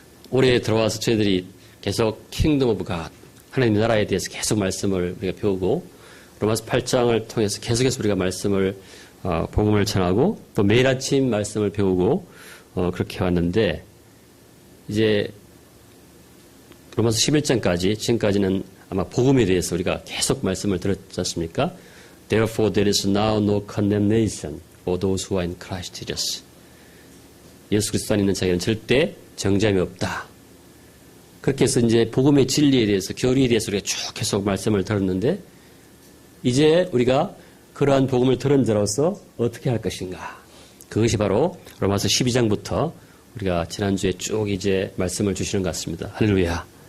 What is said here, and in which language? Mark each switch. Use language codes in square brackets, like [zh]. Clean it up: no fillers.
[ko] 올해 들어와서 저희들이 계속 킹덤 오브 갓, 하나님의 나라에 대해서 계속 말씀을 우리가 배우고 로마서 8장을 통해서 계속해서 우리가 말씀을 복음을 전하고 또 매일 아침 말씀을 배우고 그렇게 해왔는데 이제 로마서 11장까지 지금까지는 아마 복음에 대해서 우리가 계속 말씀을 들었지 않습니까? [en] Therefore there is now no condemnation for those who are in Christ Jesus. [ko] 예수 그리스도 안에 있는 자에게는 절대 정죄함이 없다. 그렇게 해서 이제 복음의 진리에 대해서 교리에 대해서 우리가 쭉 계속 말씀을 들었는데 이제 우리가 그러한 복음을 들은 자로서 어떻게 할 것인가? 그것이 바로 로마서 12장부터 우리가 지난주에 쭉 이제 말씀을 주시는 것 같습니다. 할렐루야.